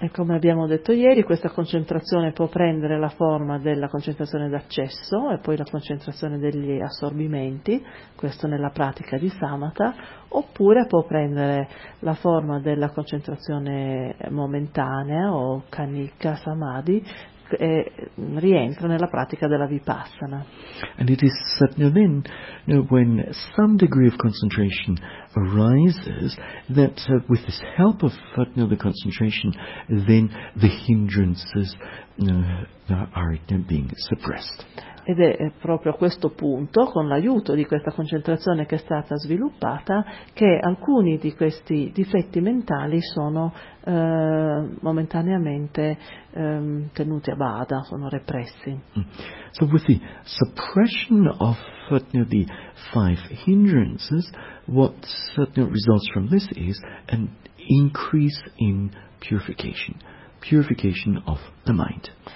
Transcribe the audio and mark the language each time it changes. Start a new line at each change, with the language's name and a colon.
Italian: E come abbiamo detto ieri, questa concentrazione può prendere la forma della concentrazione d'accesso e poi la concentrazione degli assorbimenti, questo nella pratica di samatha, oppure può prendere la forma della concentrazione momentanea o kanika samadhi, e rientra nella pratica della vipassana.
English: And it is certainly then when some degree of concentration arises that with this help of the concentration then the hindrances are being suppressed.
Italian: Ed è proprio a questo punto, con l'aiuto di questa concentrazione che è stata sviluppata, che alcuni di questi difetti mentali sono momentaneamente tenuti a bada, sono repressi.
English: So with the suppression of the five hindrances, what results from this is an increase in purification of the mind.